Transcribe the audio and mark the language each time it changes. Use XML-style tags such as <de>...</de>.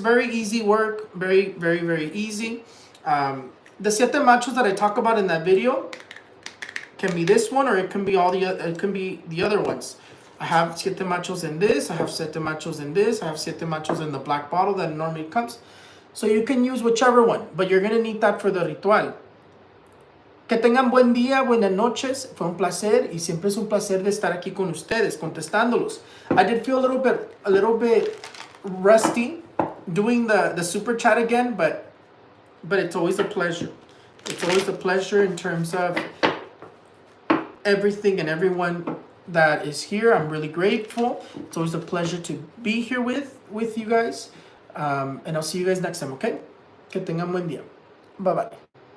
<en>Very easy work. Very, very, very easy. The siete machos that I talk about in that video can be this one, or it can be the other ones. I have siete machos in this. I have siete machos in this. I have siete machos in the black bottle that normally comes. So you can use whichever one, but you're gonna need that for the ritual.</en> <es>Que tengan buen día, buenas noches. Fue un placer y siempre es un placer de estar aquí con ustedes, contestándolos.</es> <en>I did feel a little bit rusty doing the super chat again, but it's always a pleasure. It's always a pleasure in terms of everything and everyone that is here. I'm really grateful. It's always a pleasure to be here with you guys. And I'll see you guys next time, okay?</en> <es>Que tengan buen día.</es> <en>Bye-bye.</en>